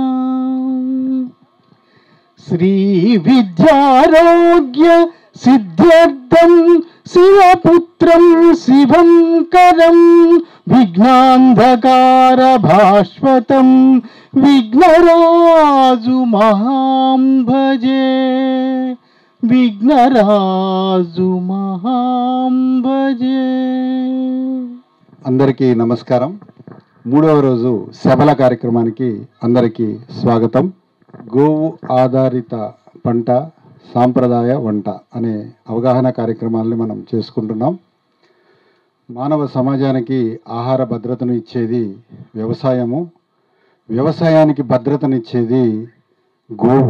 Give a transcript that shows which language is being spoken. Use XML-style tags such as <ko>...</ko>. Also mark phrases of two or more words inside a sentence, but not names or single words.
<sa>श्री विद्यारोग्य सिद्ध्यर्थं शिवपुत्रं शिवंकरं विघ्नांधकार भास्वतं विघ्नराजु महां भजे विघ्नराजु महां भजे।</sa> <te>అందరికీ నమస్కారం। మూడవ రోజు సభల కార్యక్రమానికి అందరికీ స్వాగతం। గోవు ఆధారిత పంట సాంప్రదాయ వంట అనే అవగాహన కార్యక్రమాలను మనం చేసుకుంటున్నాం। మానవ సమాజానికి ఆహార భద్రతను ఇచ్చేది వ్యవసాయము, వ్యవసాయానికి భద్రతనిచ్చేది గోవు।</te>